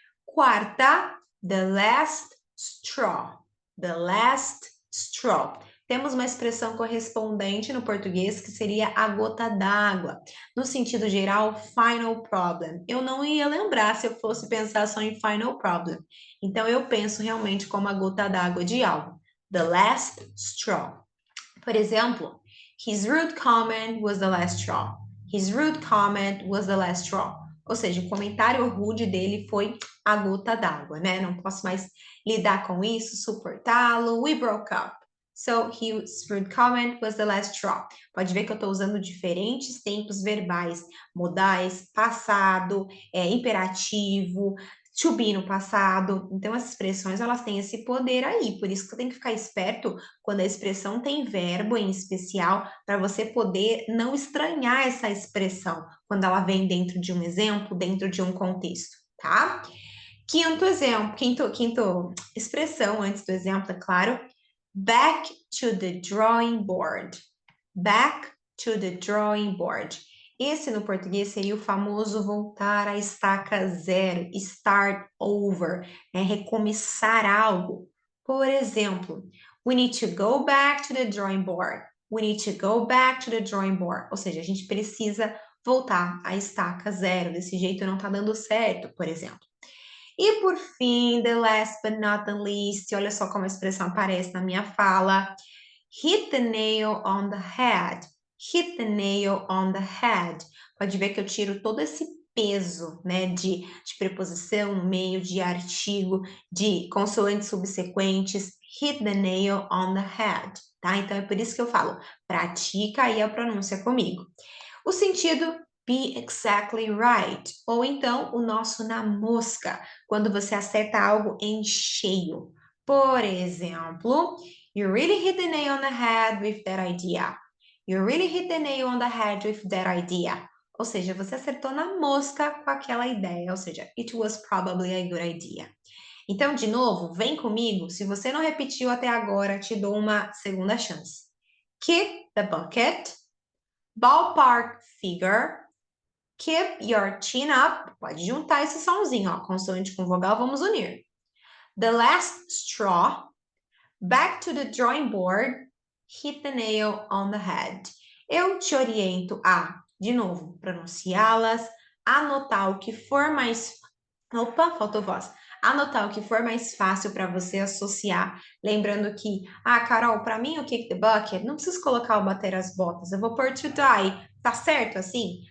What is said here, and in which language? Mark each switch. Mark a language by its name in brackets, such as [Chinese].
[Portuguese] Quarta, [English] the last straw. The last straw. [Portuguese] temos uma expressão correspondente no português que seria a gota d'água. No sentido geral, [English] final problem. [Portuguese] Eu não ia lembrar se eu fosse pensar só em final problem. Então, eu penso realmente como a gota d'água de algo. [English] The last straw. [Portuguese] Por exemplo, [English] his rude comment was the last straw. His rude comment was the last straw. [Portuguese] Ou seja, o comentário rude dele foi a gota d'água, né? Não posso mais lidar com isso, suportá-lo. [English] We broke up. So, his rude comment was the last straw. [Portuguese] Pode ver que eu estou usando diferentes tempos verbais, modais, passado, imperativo, to be no passado. Então, as expressões, elas têm esse poder aí. Por isso que eu tenho que ficar esperto quando a expressão tem verbo em especial, para você poder não estranhar essa expressão quando ela vem dentro de um exemplo, dentro de um contexto, tá? Quinto exemplo, quinto expressão antes do exemplo, é claro. [English] Back to the drawing board. Back to the drawing board. [Portuguese] Esse no português seria o famoso voltar à estaca zero, [English] start over, [Portuguese] né? Recomeçar algo. Por exemplo, [English] we need to go back to the drawing board. We need to go back to the drawing board. [Portuguese] Ou seja, a gente precisa voltar à estaca zero. Desse jeito não tá dando certo, por exemplo. E por fim, [English] the last but not the least, [Portuguese] olha só como a expressão aparece na minha fala. [English] Hit the nail on the head. Hit the nail on the head. [Portuguese] Pode ver que eu tiro todo esse peso, né, de preposição no meio, de artigo, de consoantes subsequentes. [English] Hit the nail on the head, [Portuguese] tá? Então, é por isso que eu falo, pratica aí a pronúncia comigo. O sentido [English] be exactly right, [Portuguese] ou então o nosso na mosca, quando você acerta algo em cheio. Por exemplo, [English] you really hit the nail on the head with that idea. You really hit the nail on the head with that idea. [Portuguese] Ou seja, você acertou na mosca com aquela ideia, ou seja, [English] it was probably a good idea. [Portuguese] Então, de novo, vem comigo. Se você não repetiu até agora, te dou uma segunda chance. [English] Kick the bucket. Ballpark figure. Keep your chin up. [Portuguese] Pode juntar esse somzinho, ó. Consoante com vogal, vamos unir. [English] The last straw. Back to the drawing board. Hit the nail on the head. [Portuguese] Eu te oriento a, de novo, pronunciá-las, anotar o que for mais... Opa, faltou voz. Anotar o que for mais fácil para você associar. Lembrando que, Carol, para mim o [English] kick the bucket, [Portuguese] não preciso colocar o bater as botas, eu vou pôr [English] to die. [Portuguese] Tá certo assim?